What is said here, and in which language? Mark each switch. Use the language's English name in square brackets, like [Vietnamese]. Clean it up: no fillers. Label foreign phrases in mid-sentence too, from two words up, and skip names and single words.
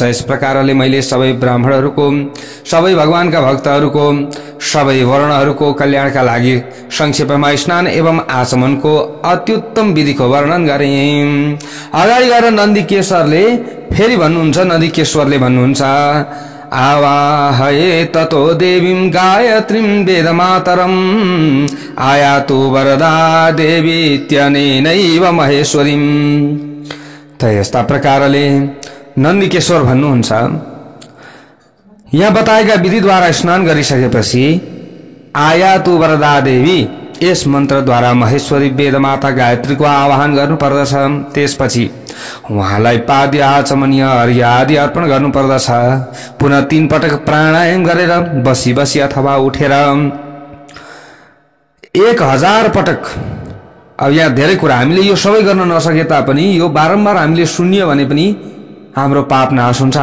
[Nepali] यस प्रकारले मैले सबै ब्राह्मणहरूको, सबै भगवानका भक्तहरूको, सबै वर्णहरूको कल्याणका लागि संक्षेपमा स्नान एवं आचमनको अत्युत्तम विधिको वर्णन गरेँ। अगाडि गएर नन्दिकेश्वरले फेरि भन्नुहुन्छ, नन्दिकेश्वरले भन्नुहुन्छ, [Sanskrit] आवाहये ततो देवीं गायत्रीं वेदमातरम् आयातु वरदा देवी इत्यनेनैव महेश्वरीम्। [Nepali] त यस्ता प्रकारले नन्दीकेश्वर भन्नुहुन्छ, यहाँ बताएका विधिद्वारा स्नान गरिसकेपछि [Sanskrit] आयातु वरदा देवी, [Nepali] यस मन्त्रद्वारा महेश्वरी वेदमाता गायत्रीको आवाहन गर्नुपर्दछ। त्यसपछि उहाँलाई पाद्य आचमनीय अर्घ्य आदि अर्पण गर्नुपर्दछ। पुनः 3 पटक प्राणायाम गरेर बसी बसी अथवा उठेर 1000 पटक। अब यहाँ धेरै कुरा हामीले यो सबै गर्न नसके तापनि यो बारम्बार हामीले सुन्यो भने पनि हाम्रो पाप नाश हुन्छ।